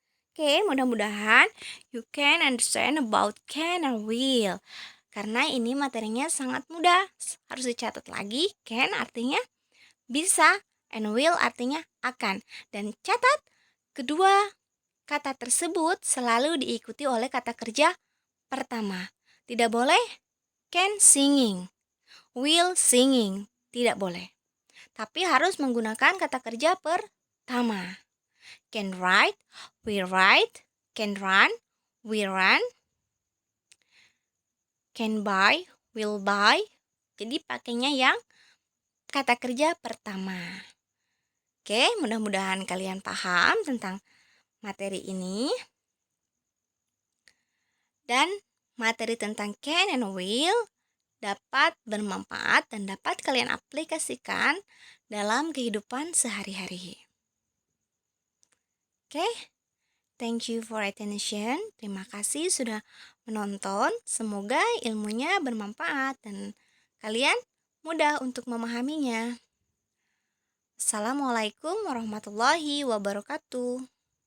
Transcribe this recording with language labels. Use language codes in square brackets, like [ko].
[id] Oke, mudah-mudahan [en] you can understand about can and will. [id] Karena ini materinya sangat mudah. Harus dicatat lagi, can artinya bisa, and will artinya akan. Dan catat, kedua kata tersebut selalu diikuti oleh kata kerja pertama. Tidak boleh can singing, will singing, tidak boleh. Tapi harus menggunakan kata kerja pertama. [en] Can write, we write. Can run, we run. Can buy, will buy. [id] Jadi pakainya yang kata kerja pertama. Oke, mudah-mudahan kalian paham tentang materi ini. Dan materi tentang can and will dapat bermanfaat dan dapat kalian aplikasikan dalam kehidupan sehari-hari. [en] Oke, thank you for attention. [id] Terima kasih sudah menonton. Semoga ilmunya bermanfaat dan kalian mudah untuk memahaminya. Assalamualaikum warahmatullahi wabarakatuh.